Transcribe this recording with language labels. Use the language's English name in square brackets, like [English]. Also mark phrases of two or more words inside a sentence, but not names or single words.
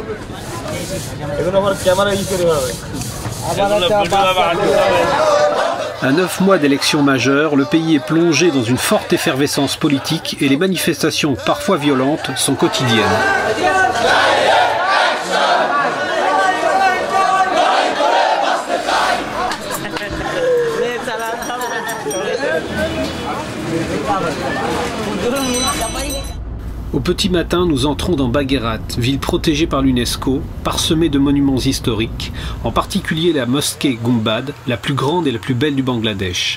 [Bangla] এগুলো আমার ক্যামেরা ই করে হবে আবার একটা [French] À 9 mois d'élections majeures, le pays est plongé dans une forte effervescence politique et les manifestations, parfois violentes, sont quotidiennes. Au petit matin, nous entrons dans Bagherat, ville protégée par l'UNESCO, parsemée de monuments historiques, en particulier la mosquée Gumbad, la plus grande et la plus belle du Bangladesh.